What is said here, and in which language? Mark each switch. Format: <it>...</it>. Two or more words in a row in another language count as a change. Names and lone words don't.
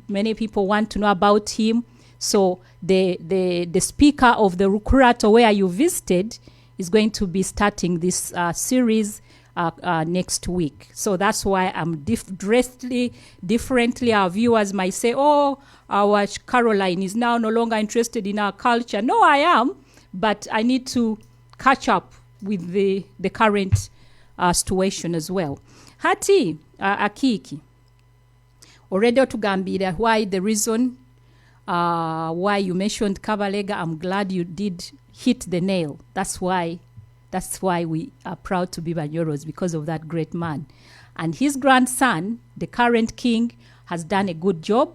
<en>Many people want to know about him. So the speaker of the Rukurato where you visited is going to be starting this series next week. So that's why I'm dressed differently. Our viewers might say, oh, our Caroline is now no longer interested in our culture. No, I am, but I need to catch up with the current situation as well. Hati Akiiki, already otugambira why the reason why you mentioned Kabalega. I'm glad you did hit the nail. That's why we are proud to be Banyoros, because of that great man. And his grandson, the current king, has done a good job.</en>